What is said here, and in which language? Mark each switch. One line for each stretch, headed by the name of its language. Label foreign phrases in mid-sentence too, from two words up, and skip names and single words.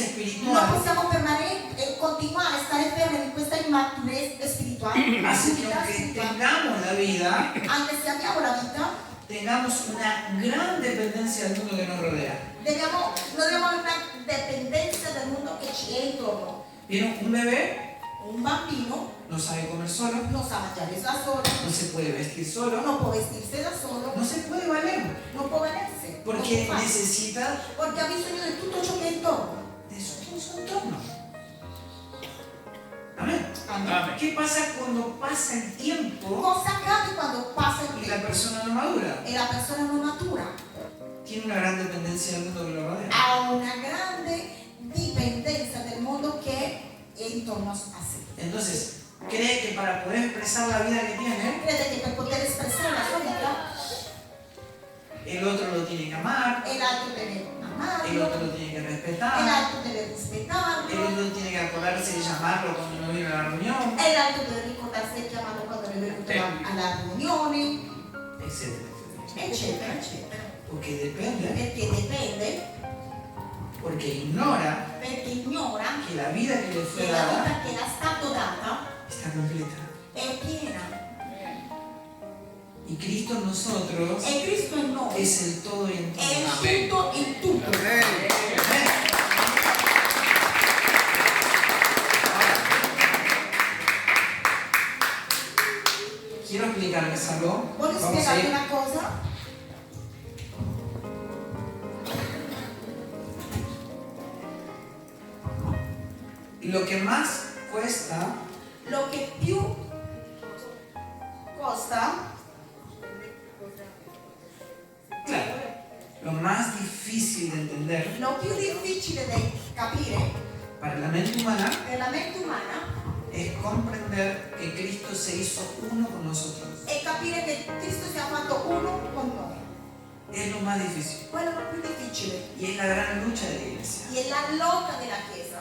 Italian: Non
Spanish: espiritual,
Italian: possiamo permanere e continuare a stare fermi in questa immaturezza spirituale,
Spanish: hace que
Italian: maturità
Spanish: aunque
Italian: spirituale.
Spanish: tengamos la vida,
Italian: Anche se abbiamo la vita,
Spanish: tengamos una gran dependencia del mundo que nos rodea.
Italian: non dobbiamo avere una dipendenza dal mondo che ci è intorno.
Spanish: ¿Vieron? Un bebé
Italian: Un bambino
Spanish: no sabe comer solo,
Italian: non sa mangiare da solo,
Spanish: no se puede vestir solo,
Italian: non può vestirsi da solo,
Spanish: no se puede valer,
Italian: non può valersi,
Spanish: porque
Italian: non può fare,
Spanish: necesita
Italian: perché ha bisogno di tutto ciò che è intorno.
Spanish: de todo su entorno. Amén.
Italian: Amen.
Spanish: ¿Qué pasa cuando pasa el tiempo
Italian: Cosa accade quando passa il
Spanish: y la
Italian: tempo
Spanish: persona no madura?
Italian: e la persona non matura?
Spanish: Tiene una gran dependencia del mundo que lo rodea.
Italian: Ha una grande dipendenza del mondo che è intorno a sé.
Spanish: Entonces, cree que para poder expresar la vida que tiene,
Italian: Crede che per poter espressare la sua vita
Spanish: el otro lo tiene que amar,
Italian: e l'altro deve
Spanish: el
Italian: amarlo,
Spanish: otro lo tiene que
Italian: e
Spanish: respetar,
Italian: l'altro deve
Spanish: el
Italian: rispettarlo,
Spanish: otro tiene que acordarse de llamarlo cuando no viene a la reunión,
Italian: e l'altro deve ricordarsi di chiamarlo quando è venuto alla riunione,
Spanish: etcétera, etcétera.
Italian: eccetera, eccetera.
Spanish: Porque depende,
Italian: Perché dipende,
Spanish: porque ignora
Italian: perché ignora
Spanish: que la vida que le fue
Italian: che la
Spanish: dada
Italian: vita che le è stata data
Spanish: está completa.
Italian: è piena
Spanish: Y Cristo en nosotros
Italian: E Cristo in noi
Spanish: es el todo y en todo.
Italian: è il tutto in tutto.
Spanish: Amén. Quiero explicarles algo.
Italian: Voglio
Spanish: Vamos a
Italian: spiegarvi
Spanish: ir.
Italian: una cosa.
Spanish: Lo que más cuesta
Italian: Lo che più costa,
Spanish: claro, lo más difícil de entender
Italian: lo più difficile da capire
Spanish: para la mente humana
Italian: per la mente umana
Spanish: es comprender que Cristo se hizo uno con nosotros.
Italian: è capire che Cristo si è fatto uno con noi.
Spanish: Es lo más difícil
Italian: Quello è lo più difficile.
Spanish: y es la gran lucha de la iglesia.
Italian: E è la lotta della Chiesa.